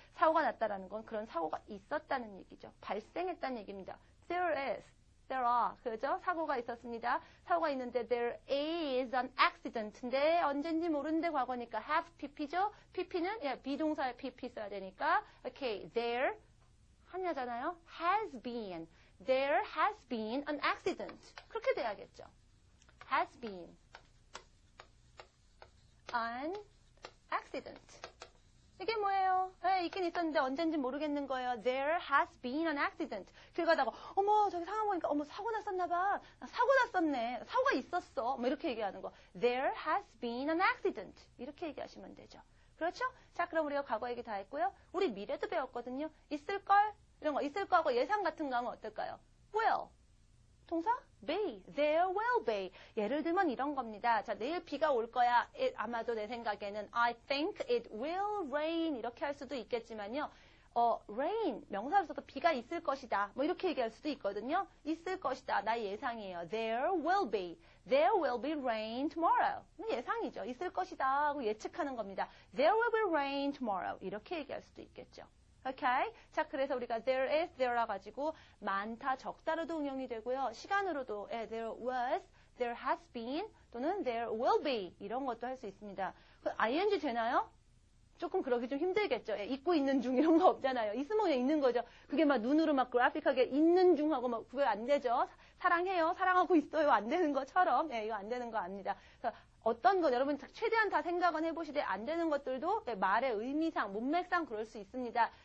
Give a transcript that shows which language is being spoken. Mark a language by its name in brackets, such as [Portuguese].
[Korean] 사고가 났다라는 건 그런 사고가 있었다는 얘기죠. 발생했다는 얘기입니다. [English] There is. There are. [Korean] 그죠? 사고가 있었습니다. 사고가 있는데 [English] there is an accident [Korean] 인데 언젠지 모르는데 과거니까 have pp죠? pp는 예, 비동사에 pp 써야 되니까 okay, there 하냐잖아요. [English] has been. There has been an accident. [Korean] 그렇게 돼야겠죠. [English] Has been an accident. [Korean] 이게 뭐예요? 네, 있긴 있었는데 언젠지 모르겠는 거예요. [English] There has been an accident. [Korean] 길 가다가 어머 저기 상황 보니까 어머 사고 났었나 봐. 사고 났었네. 사고가 있었어. 뭐 이렇게 얘기하는 거. [English] There has been an accident. [Korean] 이렇게 얘기하시면 되죠. 그렇죠? 자 그럼 우리가 과거 얘기 다 했고요. 우리 미래도 배웠거든요. 있을걸? 이런 거 있을 거하고 예상 같은 거 하면 어떨까요? [English] Will. [Korean] 동사? [English] be. There will be. [Korean] 예를 들면 이런 겁니다. 자, 내일 비가 올 거야. 아마도 내 생각에는 [English] I think it will rain. [Korean] 이렇게 할 수도 있겠지만요. [English] rain. [Korean] 명사로 써서 비가 있을 것이다. 뭐 이렇게 얘기할 수도 있거든요. 있을 것이다. 나의 예상이에요. [English] There will be. There will be rain tomorrow. [Korean] 예상이죠. 있을 것이다 하고 예측하는 겁니다. [English] There will be rain tomorrow. [Korean] 이렇게 얘기할 수도 있겠죠. 오케이? 자, 그래서 우리가 [English] there is, [Korean] there라 가지고 많다, 적다로도 응용이 되고요. 시간으로도 [English] there was, there has been [Korean] 또는 [English] there will be [Korean] 이런 것도 할 수 있습니다. ing 되나요? 조금 그러기 좀 힘들겠죠. 있고 있는 중 이런 거 없잖아요. 있으면 그냥 있는 거죠. 그게 막 눈으로 막 그래픽하게 있는 중하고 막 그게 안 되죠. 사랑해요, 사랑하고 있어요 안 되는 것처럼 이거 안 되는 거 압니다. 그래서 어떤 것 여러분 최대한 다 생각은 해보시되 안 되는 것들도 말의 의미상, 문맥상 그럴 수 있습니다.